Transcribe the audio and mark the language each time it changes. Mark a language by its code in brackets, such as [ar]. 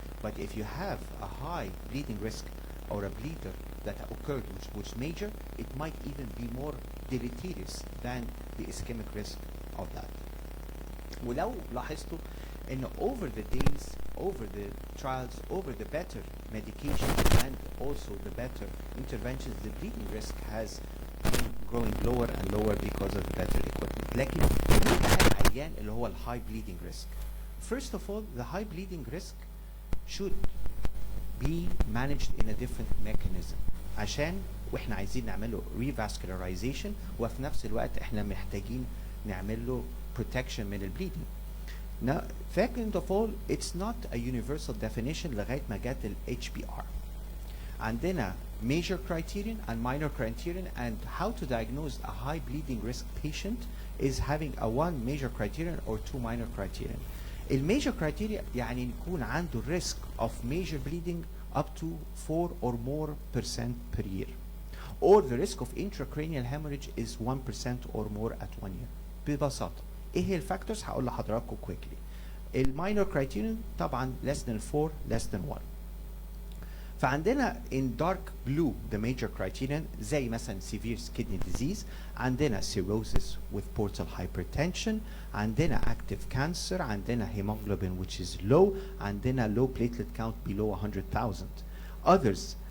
[en] But if you have a high bleeding risk or a bleeder that occurred which was major, it might even be more deleterious than the ischemic risk of that. [ar] ولو لاحظتوا ان [en] over the days, over the trials, over the better medication and also the better interventions, the bleeding risk has been growing lower and lower because of the better equipment. [ar] لكن مين بقى العيان اللي هو [en] high bleeding risk? First of all, the high bleeding risk should be managed in a different mechanism [ar] عشان واحنا عايزين نعمل له [en] revascularization [ar] وفي نفس الوقت احنا محتاجين نعمل له [en] protection [ar] من البليدنج. [en] Now, second of all, it's not a universal definition [ar] لغاية ما جت ال [en] HBR. عندنا major criterion and minor criterion, and how to diagnose a high bleeding risk patient is having a 1 major criterion or 2 minor criterion. ال major criteria [ar] يعني يكون عنده [en] risk of major bleeding up to 4 or more % per year. Or the risk of intracranial hemorrhage is 1% or more at 1 year. [ar] ببساطة ايه هي الفاكتورز هقول لحضراتكم [en] quickly. [ar] الماينور كرايتيريون طبعا [en] less than 4 less than 1. فعندنا in dark blue the major criterion [ar] زي مثلا [en] severe kidney disease, عندنا cirrhosis with portal hypertension, عندنا active cancer, عندنا hemoglobin which is low, عندنا low platelet count below 100,000. Others